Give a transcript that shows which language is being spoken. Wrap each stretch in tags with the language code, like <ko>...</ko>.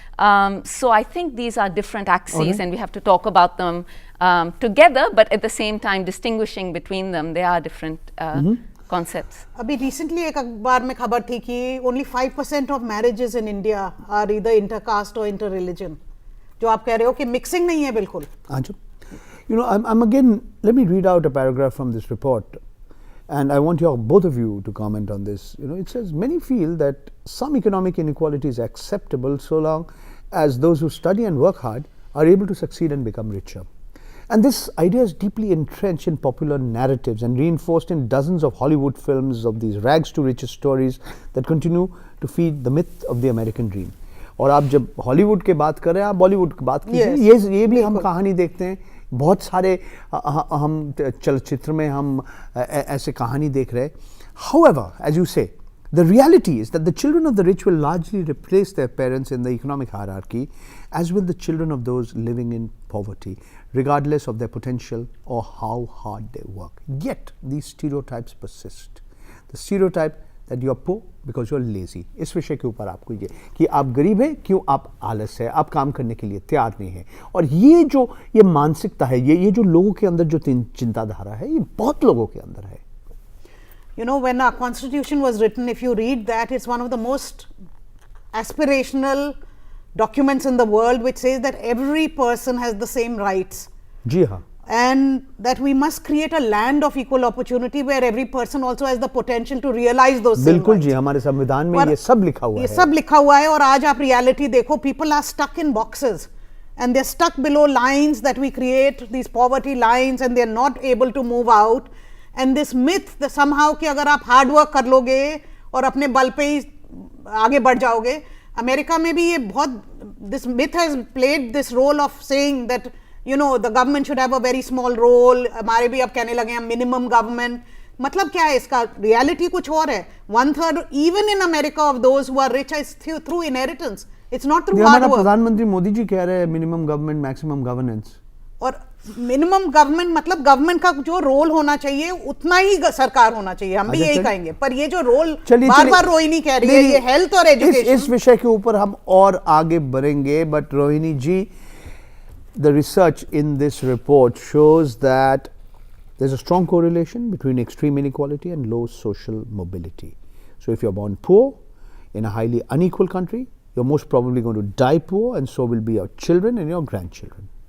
<en>So I think these are different axes, and we have to talk about them together, but at the same time distinguishing between them. They are different concepts.</en> <hi>अभी recently एक अखबार में खबर थी कि</hi> <en>only 5% of marriages in India are either intercaste or interreligion.</en> <hi>जो आप कह रहे हो कि मिक्सिंग नहीं है बिल्कुल.</hi> <en>I'm again, let me read out a paragraph from this report, and I want both of you to comment on this. It says many feel that some economic inequality is acceptable so long as those who study and work hard are able to succeed and become richer. And this idea is deeply entrenched in popular narratives and reinforced in dozens of Hollywood films of these rags to riches stories that continue to feed the myth of the American dream.</en> <hi>और आप जब Hollywood के बात कर रहे हैं, आप बॉलीवुड की बात कीजिए. ये भी हम कहानी देखते हैं, बहुत सारे हम चलचित्र में हम ऐसे कहानी देख रहे हैं.</hi> <en>However, as you say, the reality is that the children of the rich will largely replace their parents in the economic hierarchy, as will the children of those living in poverty, regardless of their potential or how hard they work. Yet these stereotypes persist. The stereotype that you are poor because you are lazy.</en> <hi>इस विषय के ऊपर आपको ये कि आप गरीब हैं, क्यों आप आलस है, आप काम करने के लिए तैयार नहीं है. और ये मानसिकता है, ये जो लोगों के अंदर जो चिंताधारा है, ये बहुत लोगों के अंदर है.</hi> <en>When our constitution was written, if you read that, it's one of the most aspirational, documents in the world which says that every person has the same rights.</en> <hi>जी हाँ.</hi> <en>And that we must create a land of equal opportunity where every person also has the potential to realize those same</en> <hi>बिल्कुल</hi> <en>rights.</en> <hi>जी, हमारे संविधान में ये सब लिखा हुआ है. ये सब लिखा हुआ है और आज आप reality देखो,</hi> <en>people are stuck in boxes and they're stuck below lines that we create, these poverty lines, and they're not able to move out. And this myth that somehow</en> <hi>कि अगर आप hard work कर लोगे और अपने बल पे ही आगे बढ़ जाओगे, अमेरिका में भी ये बहुत,</hi> <en>this myth has played this role of saying that you know the government should have a very small role.</en> <hi>हमारे भी अब कहने लगे हैं minimum government. मतलब क्या है इसका? reality कुछ और है.</hi> <en>1/3 even in America of those who are rich is through inheritance. It's not through hard work.</en> <hi>प्रधानमंत्री मोदी जी कह रहे हैं minimum government, maximum governance. और मिनिमम गवर्नमेंट मतलब गवर्नमेंट का जो रोल होना चाहिए उतना ही सरकार होना चाहिए, हम भी यही कहेंगे. पर ये जो रोल बार-बार रोहिणी कह रही है, ये हेल्थ और एजुकेशन, इस विषय के ऊपर हम और आगे बढ़ेंगे.</hi> <en>But Rohini ji, the research in this report shows that there's a strong correlation between extreme inequality and low social mobility. So if you're born poor in a highly unequal country, you're most probably going to die poor, and so will be your children and your grandchildren.</en>